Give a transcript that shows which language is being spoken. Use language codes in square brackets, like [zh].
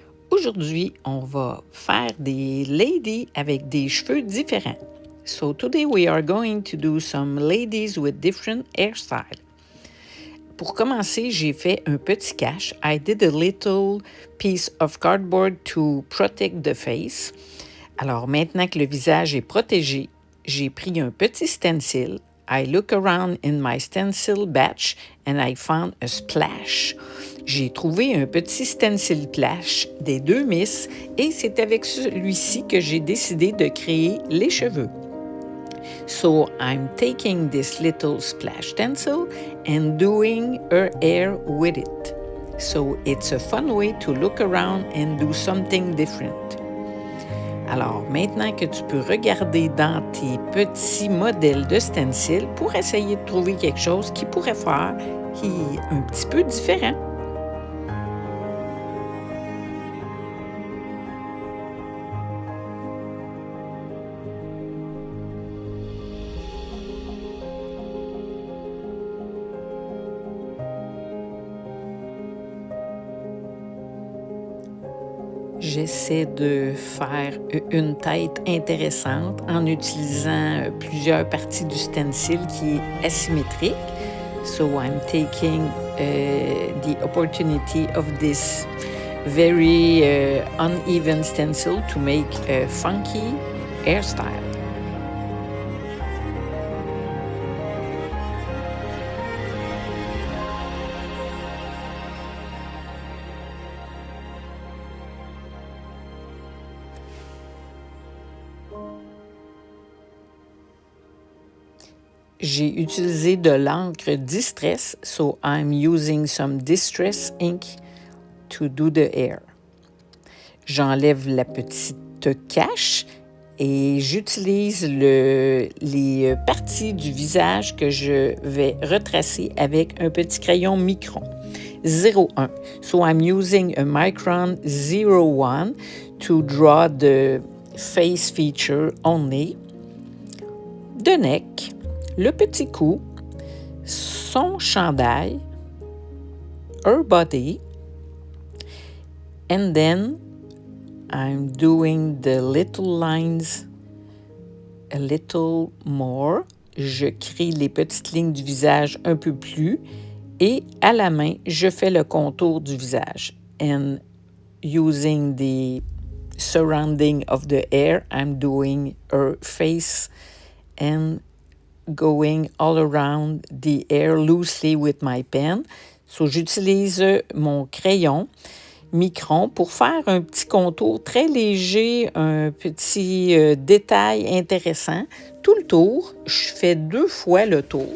[fr] Aujourd'hui, on va faire des ladies avec des cheveux différents. [en] So today we are going to do some ladies with different hairstyles. [fr] Pour commencer, j'ai fait un petit cache. [en] I did a little piece of cardboard to protect the face. [fr] Alors maintenant que le visage est protégé, j'ai pris un petit stencil. [en] I look around in my stencil batch and I found a splash. [fr] J'ai trouvé un petit stencil splash des 2 Miss et c'est avec celui-ci que j'ai décidé de créer les cheveux. [en] So I'm taking this little splash stencil and doing her hair with it. So it's a fun way to look around and do something different. [fr] Alors, maintenant que tu peux regarder dans tes petits modèles de stencil pour essayer de trouver quelque chose qui pourrait faire qui est un petit peu différent. J'essaie de faire une tête intéressante en utilisant plusieurs parties du stencil qui est asymétrique. [en] So I'm taking the opportunity of this very uneven stencil to make a funky hairstyle. [fr] J'ai utilisé de l'encre Distress, [en] so I'm using some Distress ink to do the hair. [fr] J'enlève la petite cache et j'utilise les parties du visage que je vais retracer avec un petit crayon micron 01. [en] So I'm using a Micron 01 to draw the face feature only, the neck, [fr] le petit cou, son chandail, [en] her body, and then I'm doing the little lines a little more. [fr] Je crée les petites lignes du visage un peu plus et à la main, je fais le contour du visage. [en] And using the surrounding of the hair, I'm doing her face and going all around the hair loosely with my pen. [fr] So, j'utilise mon crayon micron pour faire un petit contour très léger, un petit détail intéressant. Tout le tour, je fais 2 fois le tour.